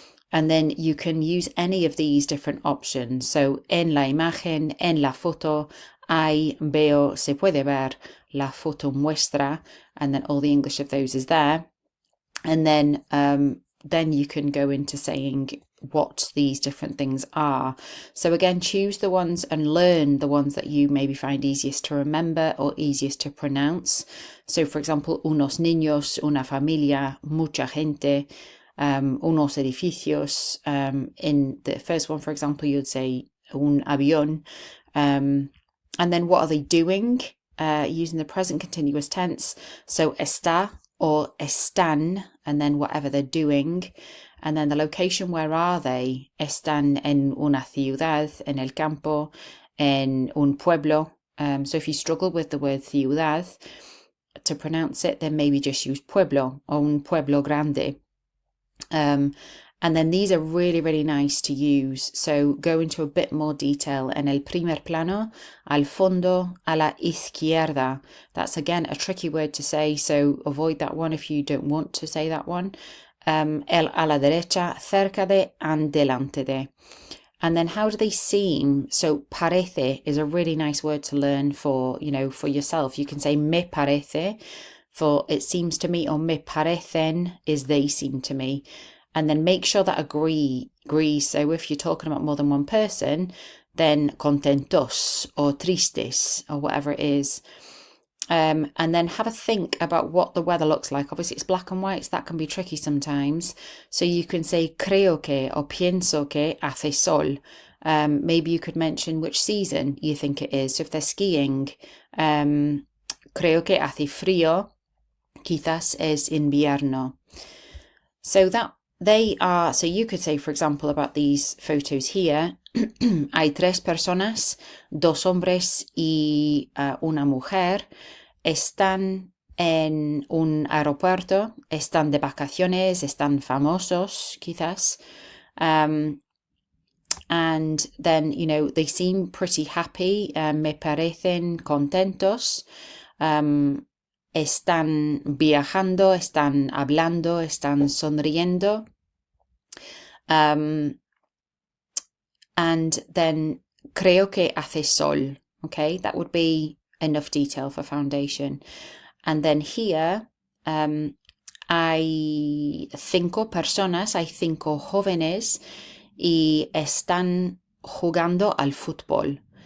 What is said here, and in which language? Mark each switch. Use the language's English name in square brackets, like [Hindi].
[Spanish] And then you can use any of these different options. So en la imagen, en la foto, hay, veo, se puede ver, la foto muestra, [English] and then all the English of those is there. And then you can go into saying what these different things are. So again, choose the ones and learn the ones that you maybe find easiest to remember or easiest to pronounce. So for example, [Spanish] unos niños, una familia, mucha gente, unos edificios. [English] In the first one, for example, you'd say [Spanish] un avión. [English] And then what are they doing? Using the present continuous tense. So está or están, and then whatever they're doing. And then the location, where are they? [Spanish] Están en una ciudad, en el campo, en un pueblo. [English] So if you struggle with the word ciudad to pronounce it, then maybe just use pueblo or [Spanish] un pueblo grande. [English] And then these are really, really nice to use. So go into a bit more detail. [Spanish] En el primer plano, al fondo, a la izquierda. [English] That's again a tricky word to say, so avoid that one if you don't want to say that one. [Spanish] El a la derecha, cerca de, and delante de. [English] And then how do they seem? So parece is a really nice word to learn for, for yourself. You can say [Spanish] me parece [English] for it seems to me, or [Spanish] me parecen [English] is they seem to me. And then make sure that agree. So if you're talking about more than one person, then contentos or tristes or whatever it is. And then have a think about what the weather looks like. Obviously it's black and white, so that can be tricky sometimes. So you can say [Spanish] creo que or pienso que hace sol. [English] Maybe you could mention which season you think it is. So if they're skiing, [Spanish] creo que hace frío, quizás es invierno. [English] So so you could say, for example, about these photos here, [Spanish] hay 3 personas, 2 hombres y una mujer, están en un aeropuerto, están de vacaciones, están famosos, quizás. [English] And then, they seem pretty happy, [Spanish] me parecen contentos. Están viajando, están hablando, están sonriendo. [English] And then [Spanish] creo que hace sol. [English] Okay, that would be enough detail for foundation. [Spanish] And then here, hay 5 personas, hay 5 jóvenes y están jugando al fútbol.